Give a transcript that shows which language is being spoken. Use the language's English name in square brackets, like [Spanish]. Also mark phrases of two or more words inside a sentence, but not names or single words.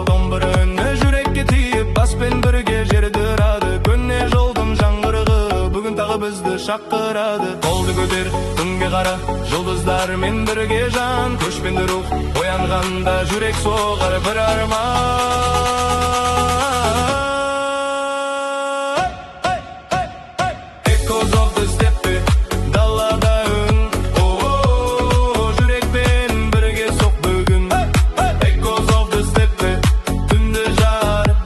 [Kazakh] Домбыра үні жүрекке тиіп, баспен бірге жерді ұрады. Көне жолдың жаңғырығы бүгін тағы бізді шақырады. Қолды көтер, күнге қара, жұлдыздармен бірге жан. Көшпенді рух оянғанда жүрек соғар бір арман. [English] Echoes of the steppe, [Kazakh] далада үн. Жүрекпен бірге соқ бүгін. [English] Echoes of the steppe, [Kazakh] түнді жар.